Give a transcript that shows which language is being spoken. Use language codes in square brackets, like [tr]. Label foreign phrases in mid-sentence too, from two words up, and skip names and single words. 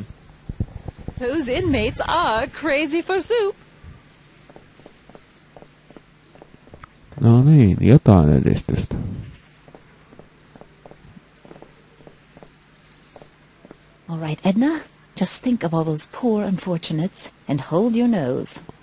[en] Those inmates are crazy for soup. [fi] No niin, jotain edistystä. [en] All right, Edna, just think of all those poor unfortunates and hold your nose.